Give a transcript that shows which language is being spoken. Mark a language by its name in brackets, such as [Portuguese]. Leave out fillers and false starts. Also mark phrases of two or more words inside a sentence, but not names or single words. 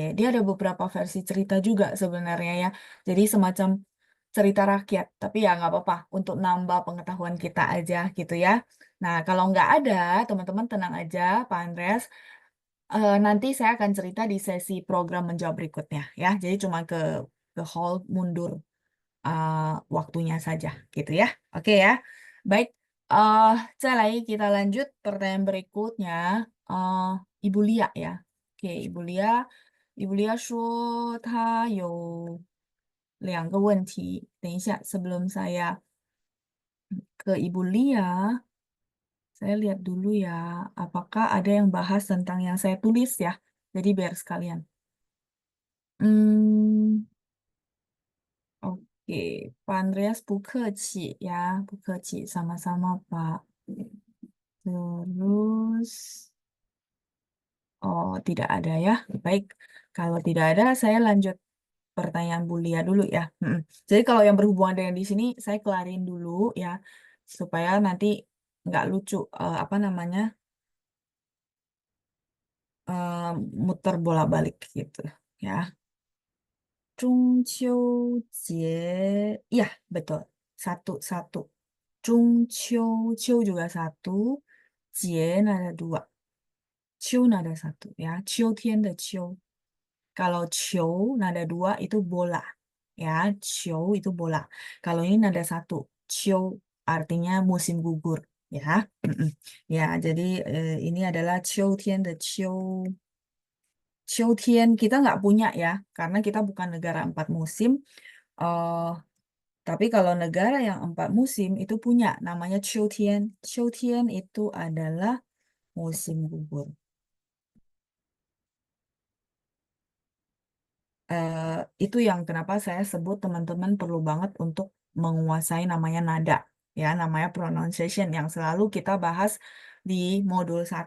[Indonesian] Dia ada beberapa versi cerita juga sebenarnya ya. Jadi semacam cerita rakyat, tapi ya nggak apa-apa untuk nambah pengetahuan kita aja gitu ya. Nah, kalau nggak ada, teman-teman tenang aja, Pak Andreas. Nanti saya akan cerita di sesi program menjawab berikutnya ya. Jadi cuma ke hall mundur uh, waktunya saja gitu ya. Oke ya. Baik, uh, 再来 kita lanjut pertanyaan berikutnya. Uh, Ibu Lia ya. Oke, Ibu Lia [Chinese] 说她有2个问题. 等一下, [Indonesian] sebelum saya ke Ibu Lia, saya lihat dulu ya, apakah ada yang bahas tentang yang saya tulis ya. Jadi biar sekalian. Hmm, oke, Pak Andreas [Chinese] 不客气 [Indonesian] ya, [Chinese] 不客气, [Indonesian] sama-sama Pak. Terus, oh tidak ada ya. Baik, kalau tidak ada, saya lanjut pertanyaan Bu Lia dulu ya. Jadi kalau yang berhubungan dengan di sini, saya kelarin dulu ya, supaya nanti nggak lucu, apa namanya, eh, muter bolak-balik gitu ya. [Chinese] 中秋节, [Indonesian] ya betul, satu-satu. 中秋, 秋 juga satu, 节 ada dua, 秋 ada satu ya, [Chinese] 秋天的秋. [Indonesian] Kalau 球 nada dua itu bola. Ya, 球 itu bola. Kalau ini nada satu, 秋 artinya musim gugur. Ya, mm-mm. Ya, jadi ini adalah [Chinese] 秋天的秋. [Indonesian] 秋天 kita nggak punya ya, karena kita bukan negara 4 musim. Eh, tapi kalau negara yang 4 musim itu punya, namanya 秋天. 秋天 itu adalah musim gugur. eh, itu yang kenapa saya sebut teman-teman perlu banget untuk menguasai namanya nada, ya, namanya pronunciation yang selalu kita bahas di modul 1.